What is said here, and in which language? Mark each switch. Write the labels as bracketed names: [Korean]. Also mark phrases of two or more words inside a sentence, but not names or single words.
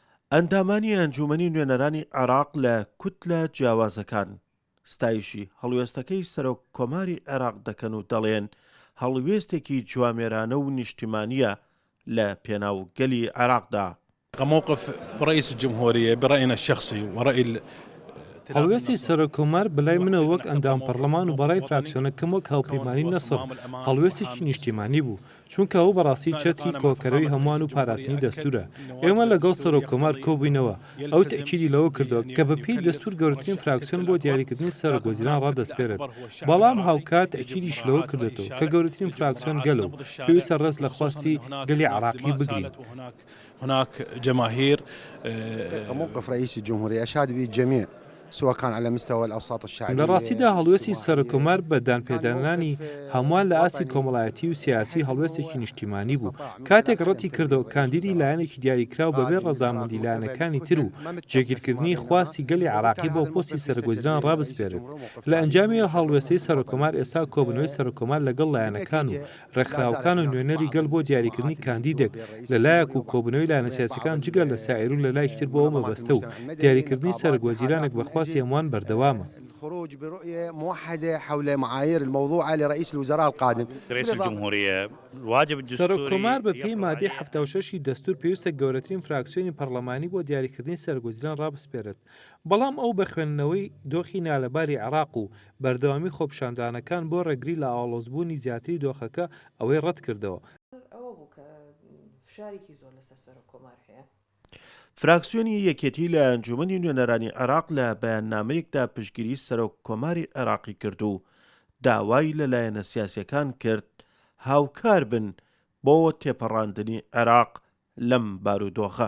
[Central Kurdish] ئەندامانی ئەنجومەنی نوێنەرانی عێراق لە کوتلە جیاوازەکان ستایشی هەڵوێستەکەی سەرۆک کۆماری عێراق دەکەن و دەڵێن هەڵوێستێکی جوامێرانە و نیشتیمانیە لە پێناوگەلی عێراقدا. [Arabic] موقف رئيس الجمهورية برأينا الشخصي ورأي [Central Kurdish] هەڵوێستی سەرۆکۆمار بەلای منەوە وەک ئەندام پەرلەمان و بەڕای فراکسیۆنەکەم وەک هاوپەیمانی نەسڕ هەڵوێستێکی نیشتیمانی بوو چونکە ئەو بەڕاستی چەتری کۆکەرەوەی هەمووان و پاراستنی دەستورە. ئێمە لەگەڵ سەرۆکۆمار کۆبووینەوە ئەو تەکیدی لەوە کردەوە کە بەپێی دەستور گەورەترین فراکسیۆن بۆ دیاریکردنی سەرۆکوەزیران ڕادەسپێرێت، بەڵام هاوکات تەکیدیش لەوە کردێتەوە کە گەورەترین فراکسیۆن گەلە و پێویستە ڕێز لە خواستی گەلی عێراقی بگرین. [Arabic] هناك جماهير موقف رئيس الجمهورية أشاد به الجميع سواء كان على مستوى الأوساط الشعبية. [Central Kurdish] لە ڕاستیدا هەڵوێستی سەرۆکۆمار بە دانپێدانانی هەمووان لە ئاستی کۆمەڵایەتی و سیاسی هەڵوێستێکی نیشتیمانی بوو. کاتێک ڕەتی کردەوە کاندیدی لایەنێکی دیاریکراو بەبێ ڕەزامەندی لایەنەکانی تر و جێگیرکردنی خواستی گەلی عێراقی بۆ پۆستی سەرۆکوەزیران ڕابسپێرێت. لە ئەنجامی هەڵوێستەی سەرۆکۆمار ئێستا کۆبنەوەی سەرۆکۆمار لەگەڵ لایەنەکان و ڕێکخراوەکان و نوێنەری گەل بۆ دیاریکردنی کاندیدێک لەلایەک و کۆبنەوەی لایەنە سیاسیەکان جگە لە سایر و لەلایەکی تر بۆەوە مەبەستە و دیاریکردنی سەرۆکوەزیرانێک بەخواستی هەمووان بەردەوامە. [Arabic] الخروج برؤية موحدة حول معايير الموضوع لرئيس الوزراء القادم. رئيس الجمهورية الواجب الدستوري [Central Kurdish] سەرۆکۆمار بە پێی مادەی 76 دەستور پێویستە گەورەترین فراکسیۆنی پەرلەمانی بۆ دیاریکردنی سەرۆکوەزیران ڕابسپێرێت، بەڵام ئەو بە خوێندنەوەی دۆخی نالەباری عێراق و بەردەوامی خۆپیشاندانەکان بۆ ڕێگری لە ئاڵۆزبوونی زیاتری دۆخەکە ئەوەی ڕەت کردەوە. فراکسیۆنی یەکێتی لە ئەنجومەنی نوێنەرانی عێراق لە بەیاننامەیەکدا پشتگیری سەرۆک کۆماری عێراقی کرد و داوای لەلایەنە سیاسیەکان کرد هاوکار بن بۆ تێپەڕاندنی عێراق لەم بارودۆخە.